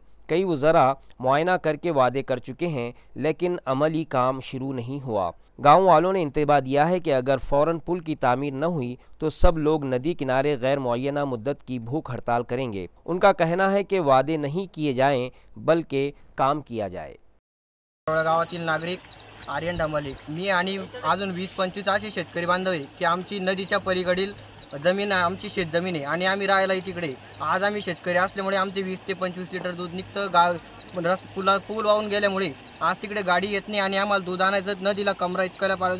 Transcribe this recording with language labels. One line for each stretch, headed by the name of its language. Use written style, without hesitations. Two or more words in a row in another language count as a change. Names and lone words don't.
Urdu: کئی وزراء معائنہ کر کے وعدے کر چکے ہیں، لیکن عملی کام شروع نہیں ہوا۔ گاؤں والوں نے انتباہ دیا ہے کہ اگر فوراً پل کی تعمیر نہ ہوئی تو سب لوگ ندی کنارے غیر معینہ مدت کی بھوک ہڑتال کریں گے۔ ان کا کہنا ہے کہ وعدے نہیں کیے جائیں بلکہ کام کیا جائے۔
Marathi: गावातील नागरिक आर्यन डांबाले. मी आणि अजून 20-25 असे शेतकरी बांधव आहे की आमची नदीच्या पलीकडील जमीन आहे, आमची शेतजमीन आहे आणि आम्ही राहायला तिकडे. आज आम्ही शेतकरी असल्यामुळे आमचे 20 ते 25 लिटर दूध निघतं. पूल वाहून गेल्यामुळे आज तिकडे गाडी येत नाही आणि आम्हाला दूध आणायचं नदीला कमरा इतक्याला पाहिजे.